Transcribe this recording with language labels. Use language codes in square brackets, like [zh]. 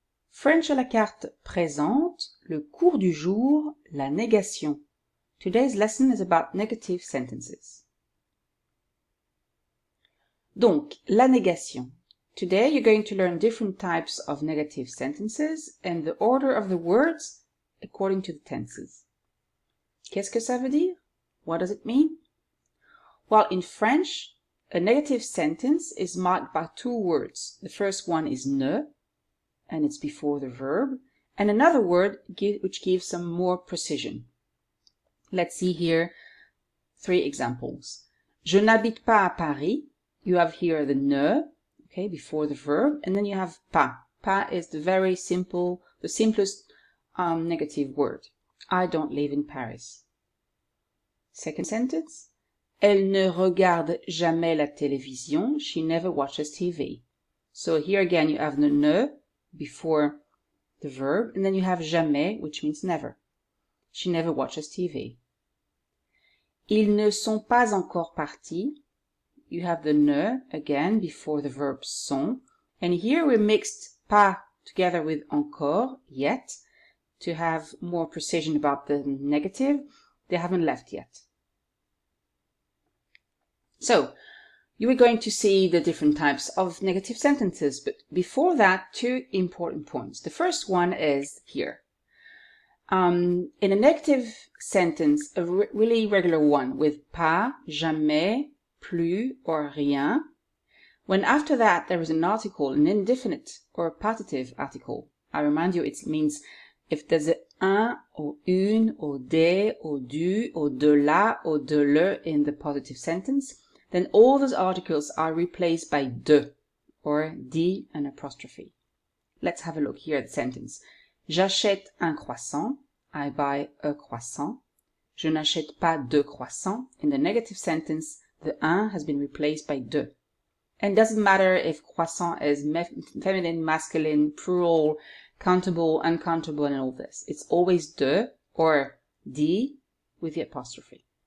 [fr] French à la carte présente le cours du jour, la négation. [en] Today's lesson is about negative sentences. [fr] Donc, la négation. [en] Today you're going to learn different types of negative sentences and the order of the words according to the tenses. [fr] Qu'est-ce que ça veut dire? [en] What does it mean? Well, in French, a negative sentence is marked by two words. The first one is ne, and it's before the verb, and another word which gives some more precision. Let's see here three examples. [fr] Je n'habite pas à Paris. [en] You have here the ne, okay, before the verb, and then you have pas. Pas is the very simple, the simplest negative word. I don't live in Paris. Second sentence. [fr] Elle ne regarde jamais la télévision. [en] She never watches TV. So here again you have the ne before the verb, and then you have jamais, which means never. She never watches TV. [fr] Ils ne sont pas encore partis. [en] You have the ne again before the verb sont, and here we mixed pas together with encore, yet, to have more precision about the negative. They haven't left yet. So, you are going to see the different types of negative sentences, but before that, two important points. The first one is here. In a negative sentence, a really regular one with pas, jamais, plus, or rien, when after that there is an article, an indefinite or a partitive article, I remind you it means if there's a un, or une, or des, or du, or de la, or de le in the positive sentence, then all those articles are replaced by de, or di and apostrophe. Let's have a look here at the sentence. [fr] J'achète un croissant. [en] I buy a croissant. [fr] Je n'achète pas de croissant. [en] In the negative sentence, the un has been replaced by de. And it doesn't matter if croissant is feminine, masculine, plural, countable, uncountable, and all this. It's always de or di with the apostrophe.